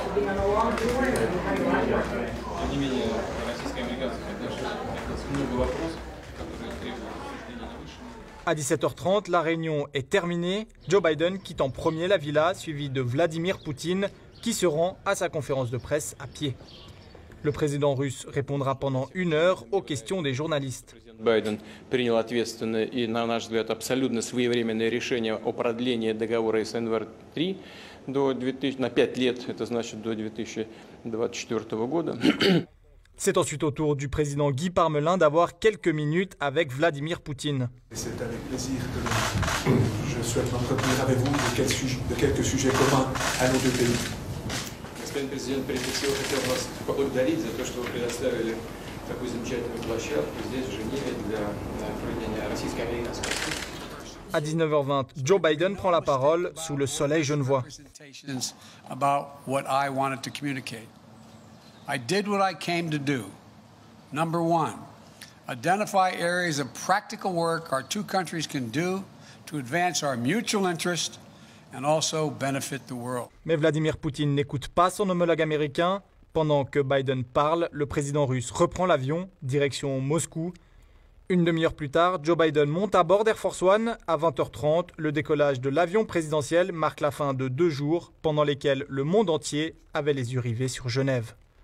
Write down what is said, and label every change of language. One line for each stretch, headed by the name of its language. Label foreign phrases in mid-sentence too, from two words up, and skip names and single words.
French: À 17h30, la réunion est terminée. Joe Biden quitte en premier la villa, suivi de Vladimir Poutine, qui se rend à sa conférence de presse à pied. Le président russe répondra pendant 1 heure aux questions des journalistes.
Russian: Байден принял ответственное и, на наш взгляд, абсолютно своевременное решение о продлении договора СНВР-3 на 5 лет, это значит до 2024 года.
French: C'est ensuite au tour du président Guy Parmelin d'avoir quelques minutes avec Vladimir Poutine. C'est avec plaisir que je souhaite m'entretenir avec vous de quelques sujets communs à nos deux pays.
Russian: Господин президент, прежде всего хотел вас поблагодарить за то, что вы предоставили такую замечательную площадку здесь, в Женеве, для проведения российско-американского.
French: À 19h20, Joe Biden prend la parole sous le soleil genevois.
English: I did what I came to do. Number one, identify areas of practical work our two countries can do to advance our mutual interest and also benefit the world.
French: Mais Vladimir Poutine n'écoute pas son homologue américain. Pendant que Biden parle, le président russe reprend l'avion, direction Moscou. Une demi-heure plus tard, Joe Biden monte à bord d'Air Force One. À 20h30, le décollage de l'avion présidentiel marque la fin de 2 jours pendant lesquels le monde entier avait les yeux rivés sur Genève.